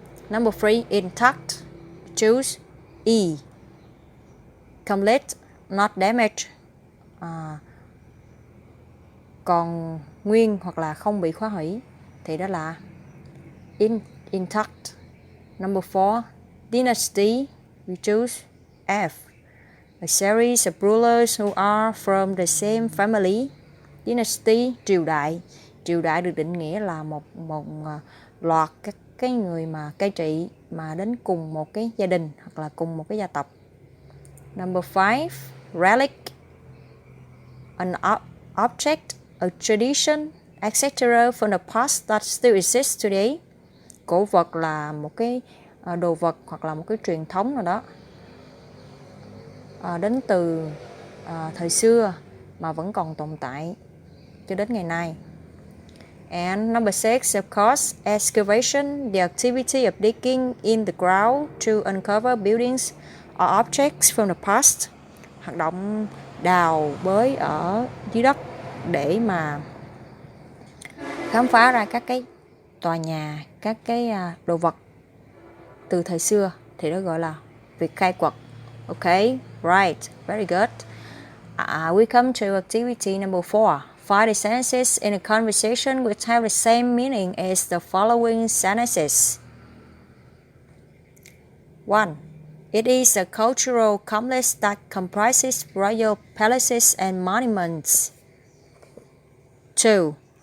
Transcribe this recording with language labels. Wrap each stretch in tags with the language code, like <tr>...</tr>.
<en>Number 3, intact. Choose E. Complete, not damaged.</en> <vi>Còn nguyên hoặc là không bị phá hủy, thì đó là intact.</vi> <en>Number 4, dynasty. We choose F. A series of rulers who are from the same family.</en> <vi>Dynasty, triều đại. Triều đại được định nghĩa là một loạt các cái người mà cai trị mà đến cùng một cái gia đình hoặc là cùng một cái gia tộc.</vi> <en>Number 5, relic. An object, a tradition, etc. from the past that still exists today.</en> <vi>Cổ vật là một cái đồ vật hoặc là một cái truyền thống nào đó đến từ thời xưa mà vẫn còn tồn tại cho đến ngày nay.</vi> <en>And number 6, of course, excavation, the activity of digging in the ground to uncover buildings or objects from the past.</en> <vi>Hoạt động đào bới ở dưới đất để mà khám phá ra các cái tòa nhà, các cái đồ vật từ thời xưa, thì đó gọi là việc khai quật.</vi> <en>Okay, right, very good. We come to activity number 4. Find the sentences in a conversation which have the same meaning as the following sentences. 1. It is a cultural complex that comprises royal palaces and monuments. 2.</en>